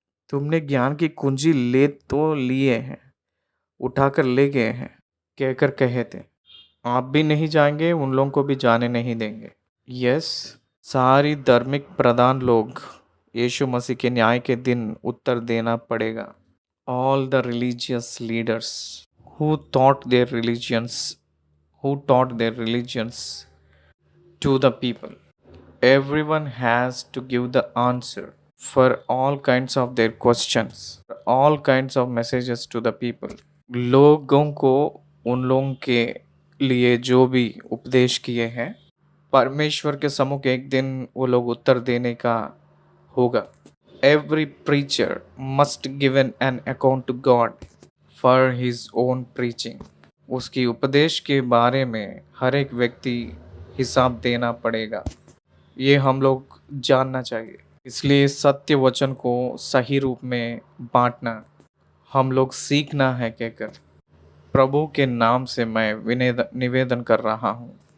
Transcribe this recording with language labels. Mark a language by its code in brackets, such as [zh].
[hi] तुमने ज्ञान की कुंजी ले तो लिए हैं, उठाकर ले गए हैं कहकर कहे थे, आप भी नहीं जाएंगे, उन लोगों को भी जाने नहीं देंगे। यस, सारी धार्मिक प्रधान लोग यीशु मसीह के न्याय के दिन उत्तर देना पड़ेगा। [en] All the religious leaders who taught their religions who taught their religions to the people, everyone has to give the answer for all kinds of their questions, all kinds of messages to the people। [hi] लोगों को उन लोगों के लिए जो भी उपदेश किए हैं परमेश्वर के सम्मुख एक दिन वो लोग उत्तर देने का होगा। [en] Every preacher must give an account to God for his own preaching। [hi] उसकी उपदेश के बारे में हर एक व्यक्ति हिसाब देना पड़ेगा, ये हम लोग जानना चाहिए। इसलिए सत्य वचन को सही रूप में बांटना हम लोग सीखना है कहकर प्रभु के नाम से मैं निवेदन कर रहा हूँ।